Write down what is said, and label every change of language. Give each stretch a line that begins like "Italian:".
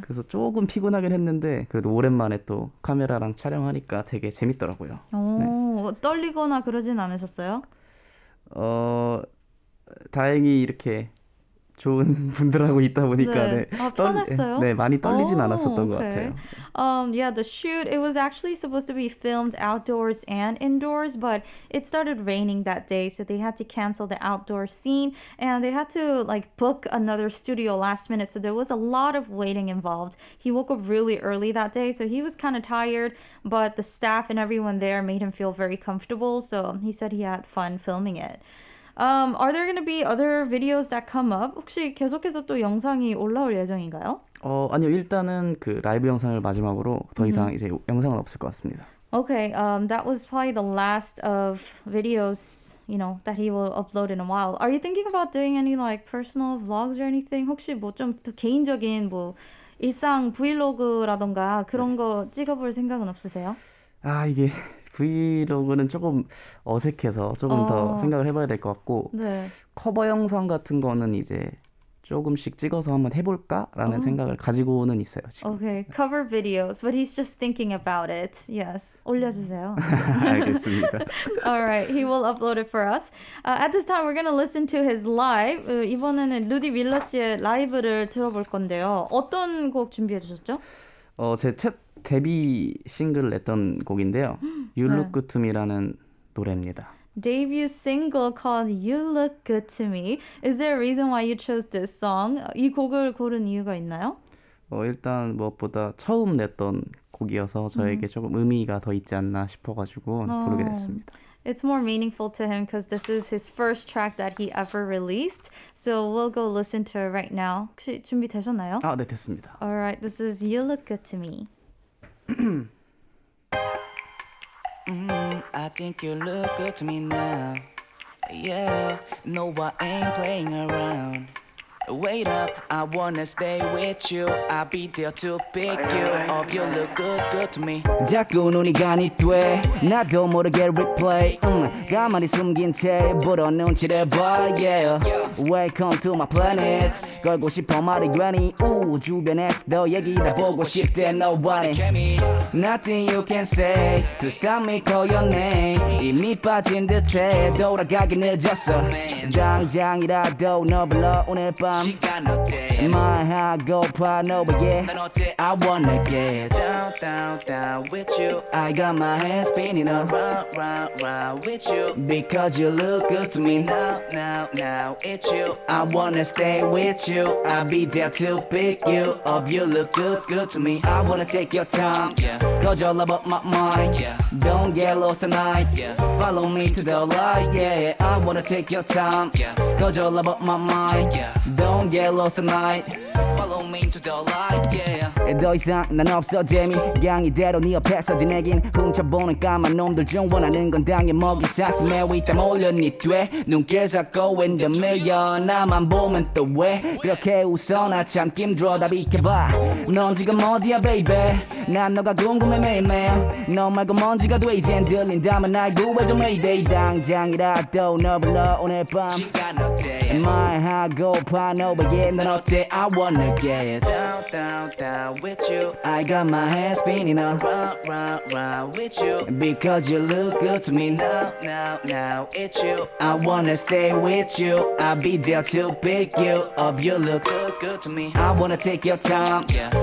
Korean: 그래서 조금 피곤하긴 했는데 그래도 오랜만에 또 카메라랑 촬영하니까 되게 재밌더라고요. 오, 떨리거나 그러진 않으셨어요? 다행히 이렇게 좋은 분들하고 있다 보니까 네. 아, 편했어요? 네, 많이 떨리진
English: Oh,
Korean: 않았었던 것
English: okay.
Korean: 같아요.
English: Yeah, the shoot, it was actually supposed to be filmed outdoors and indoors, but it started raining that day, so they had to cancel the outdoor scene, and they had to like book another studio last minute, so there was a lot of waiting involved. He woke up really early that day, so he was kind of tired, but the staff and everyone there made him feel very comfortable, so he said he had fun filming it. Are there going to be other videos that come up?
Korean: 혹시 계속해서 또 영상이 올라올 예정인가요? 아니요. 일단은 그 라이브 영상을 마지막으로 더 이상 이제 영상은 없을 것 같습니다.
English: Okay, that was probably the last of videos, that he will upload in a while. Are you thinking about doing any like personal vlogs or anything?
Korean: 혹시 뭐 좀 더 개인적인 뭐 일상 브이로그라던가 그런 거 찍어볼 생각은 없으세요? 아, 이게 브이로그는 조금 어색해서 조금 더 생각을 해봐야 될 것 같고 네. 커버 영상 같은 거는 이제 조금씩 찍어서 한번 해볼까라는 생각을 가지고는 있어요. 지금.
English: Okay, cover videos, but he's just thinking about it. Yes,
Korean: 올려주세요. 알겠습니다.
English: All right, he will upload it for us. At this time, we're going to listen to his live.
Korean: 이번에는 루디밀러 씨의 라이브를 들어볼 건데요. 어떤 곡 준비해 주셨죠? 제 첫 데뷔 싱글을 냈던 곡인데요. You Look Good To Me라는 노래입니다.
English: Debut single called You Look Good To Me. Is there a reason why you chose this song?
Korean: 이 곡을 고른 이유가 있나요? 일단 무엇보다 처음 냈던 곡이어서 저에게 조금 의미가 더 있지 않나 싶어가지고 부르게 됐습니다.
English: It's more meaningful to him because this is his first track that he ever released. So we'll go listen to it right now.
Korean: 혹시 준비되셨나요? 아, 네, 됐습니다.
English: Alright, this is You Look Good To Me. I think you look good to me now. Yeah, no, I ain't playing around. Wait up, I wanna stay with you. I'll be there to pick you up. You look good, good to me.
Korean: 자꾸 눈이 가니 돼 나도 모르게 replay 가만히 숨긴 채 불어 눈치를 봐 yeah.
English: Welcome to my planet
Korean: 걸고 싶어 말이 괜히 주변에서 너 얘기 다 보고 싶대
English: nobody Nothing you can say to stop me call your name
Korean: 이미 빠진 듯해 돌아가기 늦었어 당장이라도 너 불러 오늘 밤 시간 어때? 말하고파 너에게 넌 어때?
English: I wanna get Down, down, down with you. I got my hands spinning Round, round, round with you. Because you look good to me Now, now, now it's you. I wanna stay with you I'll be there to pick you up You look good, good to me I wanna take your time Yeah. Cause you're all about my mind Yeah. Don't get lost tonight Yeah. Follow me to the light Yeah, I wanna take your time Yeah. Cause you're all about my mind Yeah. Don't get lost tonight. Follow me to the light, yeah.
Korean: 더 이상 난 없어 재미 그냥 이대로 네 옆에서 지내긴 훔쳐보는 까만 놈들 중 원하는 건 당연 먹이 사슴에 위땀 올려 네 뒤에 눈길 잡고
English: in the million
Korean: 나만 보면 또 왜 그렇게 웃어 나 참 힘들어 다 비켜봐 넌 지금 어디야 baby 난 너가 궁금해 매일매일 너 말고 먼지가 돼 이젠 들린다면 날 구해줘 Mayday 당장이라도 너 불러 오늘 밤 시간 어때? 말하고파 너에게 넌 어때
English: I wanna get Down, down, down with you. I got my hands spinning on Round, round, round with you. Because you look good to me now. Now, now, it's you. I wanna stay with you. I'll be there to pick you up. You look Good, good to me. I wanna take your time. Yeah.